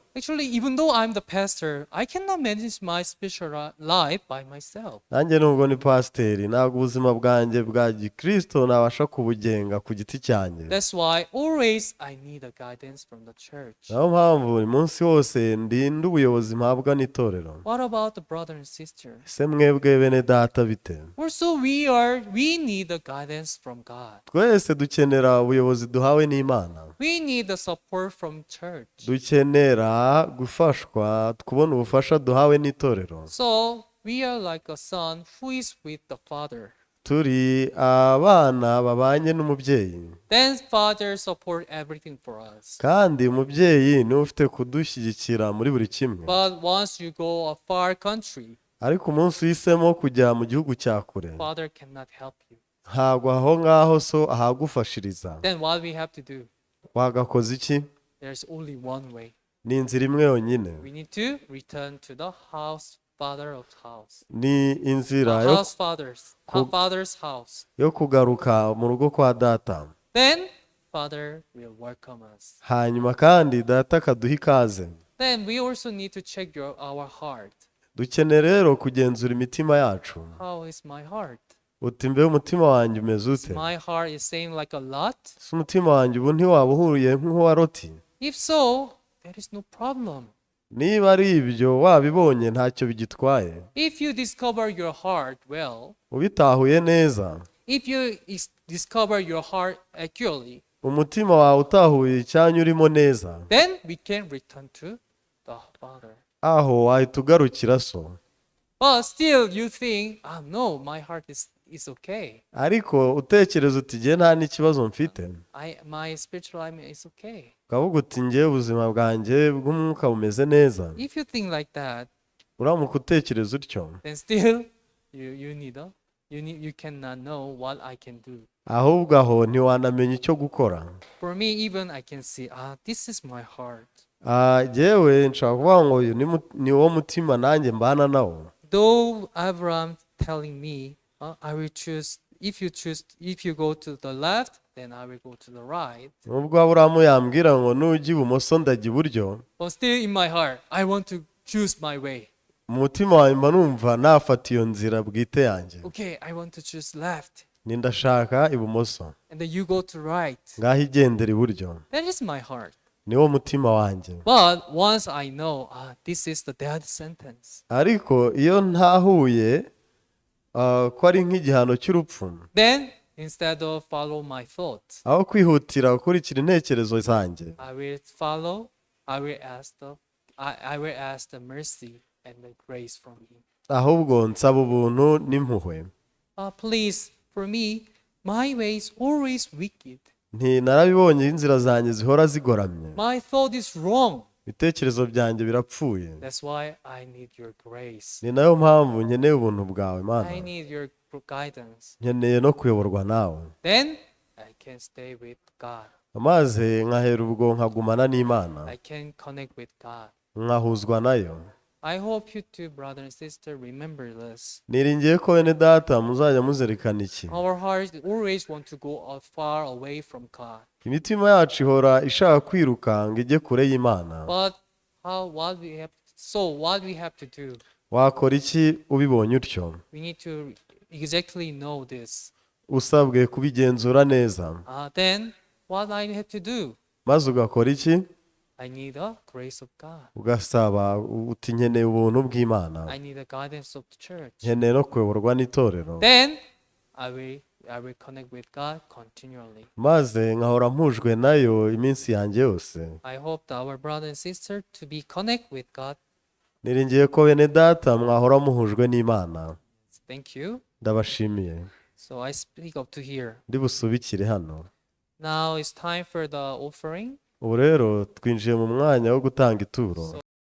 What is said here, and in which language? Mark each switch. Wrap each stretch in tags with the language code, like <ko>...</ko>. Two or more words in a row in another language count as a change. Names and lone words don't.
<en>Actually, even though I'm the pastor, I cannot manage my spiritual life by myself.</en> <rw>Nanjye nubwo ni pasiteri ntabwo ubuzima bwanjye bwa gikristo nabasha kubugenga ku giti cyanjye.</rw> <en>That's why always I need a guidance from the church.</en> <rw>Niyo mpamvu buri munsi wose ndinda ubuyobozi mpabwa n'itorero.</rw> <en>What about the brother and sister?</en> <rw>Mwebwe bene data bite?</rw> <en>Also we need the guidance from God.</en> <rw>Twese dukenera ubuyobozi duhawe n'Imana.</rw> <en>We need the support from church.</en> <rw>Dukenera gufashwa, kubona ubufasha duhawe n'itorero.</rw> <en>So we are like a son who is with the father.</en> <rw>Turi abana babanye n'umubyeyi.</rw> <en>Then father support everything for us.</en> <rw>Kandi umubyeyi niwe ufite kudushyigikira muri buri kimwe.</rw> <en>But once you go a far country,</en> <rw>ariko umunsi uhisemo kujya mu gihugu cya kure,</rw> <en>father cannot help you.</en> <rw>ntabwo aho ngaho so ahagufashiriza.</rw> <en>Then what we have to do?</en> <rw>Wagakoze iki?</rw> <en>There's only one way.</en> <rw>Ni inzira imwe yonyine.</rw> <en>We need to return to the father of house.</en> <rw>Ni inzira</rw> <en>father's house.</en> <rw>Yo kugaruka mu rugo kwa data.</rw> <en>Then father will welcome us.</en> <rw>Hanyuma kandi data akaduha ikaze.</rw> <en>Then we also need to check our heart.</en> <rw>Dukeneye rero kugenzura imitima yacu.</rw> <en>How is my heart?</en> <rw>Uti mbe umutima wanjye umeze ute?</rw> <en>My heart is same like a Lot?</en> <rw>Si umutima wanjye ubu ntiwaba uhuriye nk'uwa Loti?</rw> <en>If so, there is no problem.</en> <rw>Niba ari ibyo wabibonye ntacyo bigitwaye.</rw> <en>If you discover your heart well,</en> <rw>ubitahuye neza,</rw> <en>if you discover your heart accurately,</en> <rw>umutima wawe utahuye icyanya urimo neza,</rw> <en>then we can return to the Father.</en> <rw>Aho wahita ugarukira so.</rw> <en>But still you think, no, my heart it's okay.</en> <rw>ariko utekereza uti njye nta n'ikibazo mfite,</rw> <en>My spiritual life is okay.</en> <rw>ukavuga uti njye ubuzima bwanjye bw'umwuka bumeze neza,</rw> <en>If you think like that,</en> <rw>uramuka utekereza utyo,</rw> <en>then still you cannot know what I can do.</en> <rw>ahubwo aho ntiwanamenya icyo gukora.</rw> <en>For me, even I can see, this is my heart.</en> <rw>Jyewe nshobora kuvuga ngo uyu ni wo mutima nanjye mbana nawo.</rw> <en>Though Abraham telling me, I will choose, if you go to the left, then I will go to the right.</en> <rw>Nubwo Aburahamu yambwira ngo nujya ibumoso ndajya iburyo,</rw> <en>But still in my heart, I want to choose my way.</en> <rw>mu mutima wanjye mba numva nafata iyo nzira bwite yanjye.</rw> <en>Okay, I want to choose left.</en> <rw>Ni ndashaka ibumoso.</rw> <en>And then you go to right.</en> <rw>Ngaho igendera iburyo.</rw> <en>That is my heart.</en> <rw>Ni wo mutima wanjye.</rw> <en>But once I know, this is the death sentence.</en> <rw>Ariko iyo ntahuye ko ari nk'igihano cy'urupfu,</rw> <en>Then, instead of follow my thoughts,</en> <rw>aho kwihutira gukurikira intekerezo zanjye,</rw> <en>I will ask the mercy and the grace from Him.</en> <rw>ahubwo nsaba ubuntu n'impuhwe.</rw> <en>Please, for me, my way is always wicked.</en> <rw>Narabibonye inzira zanjye zihora zigoramye.</rw> <en>My thought is wrong.</en> <rw>Ibitekerezo byanjye birapfuye.</rw> <en>That's why I need your grace.</en> <rw>Ni nayo mpamvu nkeneye ubuntu bwawe, Mana.</rw> <en>I need your guidance.</en> <rw>Nkeneye no kuyoborwa nawe.</rw> <en>Then I can stay with God.</en> <rw>Maze nkahera ubwo nkagumana n'Imana.</rw> <en>I can connect with God.</en> <rw>Nkahuzwa nayo.</rw> <en>I hope you too, brother and sister, remember this.</en> <rw>Niringiye ko bene data muzajya muzirikana iki.</rw> <en>Our hearts always want to go far away from God.</en> <rw>Imitima yacu ihora ishaka kwiruka ngo ijye kure y'Imana.</rw> <en>But what we have to do?</en> <rw>Wakora iki ubibonye utyo?</rw> <en>We need to exactly know this.</en> <rw>Usabwe kubigenzura neza.</rw> <en>Then what I have to do?</en> <rw>Maze ugakora iki?</rw> <en>I need the grace of God.</en> <rw>Ugasaba uti nkeneye ubuntu bw'Imana.</rw> <en>I need the guidance of the church.</en> <rw>Nkeneye no kuyoborwa n'itorero.</rw> <en>Then I will connect with God continually.</en> <rw>Maze nkahora mpujwe nayo iminsi yanjye yose.</rw> <en>I hope our brother and sister to be connect with God.</en> <rw>Niringiye ko bene data mwahora muhujwe n'Imana.</rw> <en>Thank you.</en> <rw>Ndabashimiye.</rw> <en>So I speak up to here.</en> <rw>Ndi busubikire hano.</rw> <en>Now it's time for the offering.</en> <rw>Ubu rero twinjiye mu mwanya wo gutanga ituro.</rw>